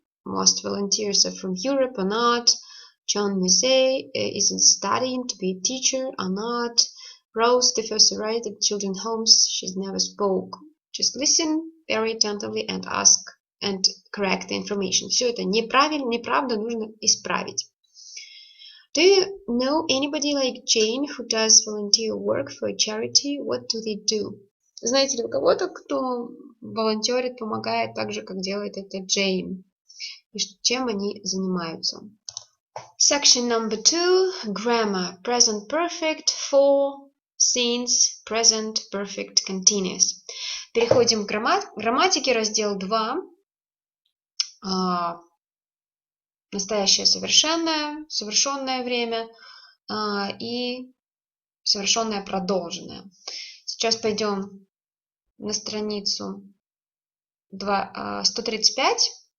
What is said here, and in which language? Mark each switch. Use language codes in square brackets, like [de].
[en] Most volunteers are from Europe or not. John Musée isn't studying to be a teacher or not. Rose, the first arrived at children's homes, she's never spoke. Just listen very attentively and ask and correct the information. [ru] Все это неправильно, неправда, нужно исправить. [en] Do you know anybody like Jane who does volunteer work for a charity? What do they do? [ru] Знаете ли вы кого-то, кто волонтерит, помогает так же, как делает это Джейн? И чем они занимаются? [en] Section number 2. Grammar. Present perfect for, since, present perfect continuous. [ru] Переходим к грамматике. Раздел 2. Настоящее совершенное, совершенное время и совершенное продолженное. Сейчас пойдем на страницу 135.